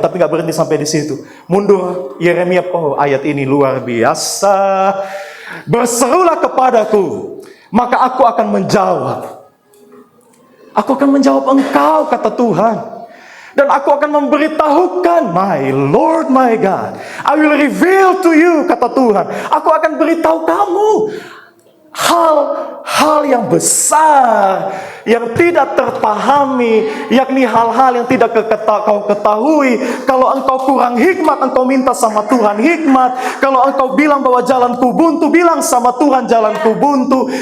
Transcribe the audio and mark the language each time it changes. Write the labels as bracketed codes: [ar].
[id] Tapi gak berhenti sampai di situ. Mundur Yeremia, oh ayat ini luar biasa. Berserulah kepadaku, maka aku akan menjawab. Aku akan menjawab engkau, kata Tuhan. Dan aku akan memberitahukan, [en] my Lord, my God. I will reveal to you, [id] kata Tuhan. Aku akan beritahu kamu hal-hal yang besar, yang tidak terpahami, yakni hal-hal yang tidak kau ketahui. Kalau engkau kurang hikmat, engkau minta sama Tuhan hikmat. Kalau engkau bilang bahwa jalanku buntu, bilang sama Tuhan jalanku buntu.